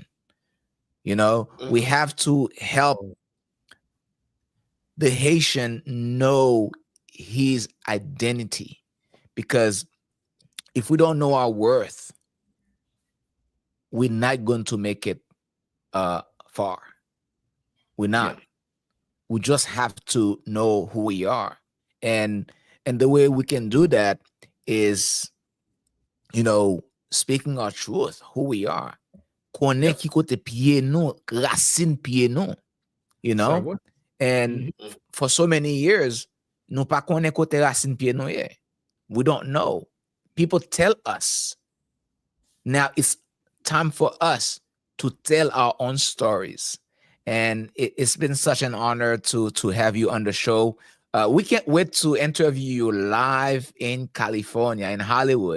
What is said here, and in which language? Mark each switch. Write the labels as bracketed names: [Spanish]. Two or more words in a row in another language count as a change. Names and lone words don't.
[English] We have to help the Haitian know his identity, because if we don't know our worth, we're not going to make it far. We're not. We just have to know who we are. And the way we can do that is, speaking our truth, who we are. [Haitian Creole] Konen ki kote piye nou, racine piye nou, [English] And for so many years, [Haitian Creole] nous pas connaît côté racine pied nou ye. [English] We don't know. People tell us. Now it's time for us to tell our own stories. And it's been such an honor to have you on the show. We can't wait to interview you live in California, in Hollywood.